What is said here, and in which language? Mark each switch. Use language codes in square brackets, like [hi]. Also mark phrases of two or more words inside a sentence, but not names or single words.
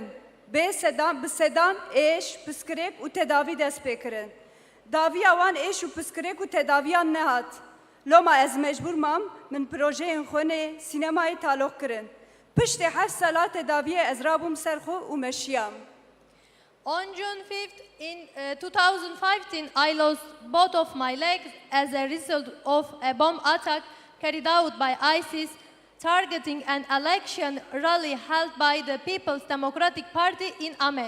[ku] Bi sedan, êş, piskirêk û tedavî dest pê kirin. Daviya wan êş û piskirêk û tedaviyan nehat. Loma ez mecbûr mam min projeyên xwenê sînemayê talok kirin. Piştê 7 sala tedaviyê ez rabûm ser xwe û meşiyam. [en] On June 5th in 2015, I lost both of my legs as a result of a bomb attack carried out by ISIS targeting an election rally held by the People's Democratic Party in Ahmed.